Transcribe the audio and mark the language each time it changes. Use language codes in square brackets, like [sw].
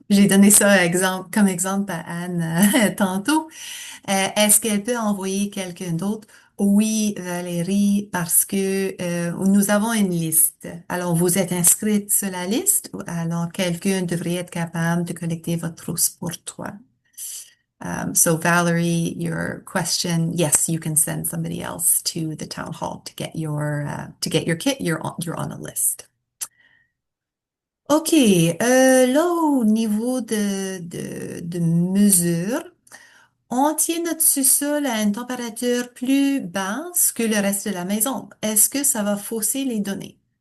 [fr] J'ai donné ça comme exemple à Anne tantôt. Est-ce qu'elle peut envoyer quelqu'un d'autre? Oui, Valérie, parce que nous avons une liste. Alors, vous êtes inscrite sur la liste, alors quelqu'un devrait être capable de collecter votre trousse pour toi. [en] So Valerie, your question, yes, you can send somebody else to the town hall to get your kit. You're on a list. [fr] OK, là au niveau de mesure, on tient notre sous-sol à une température plus basse que le reste de la maison. Est-ce que ça va fausser les données?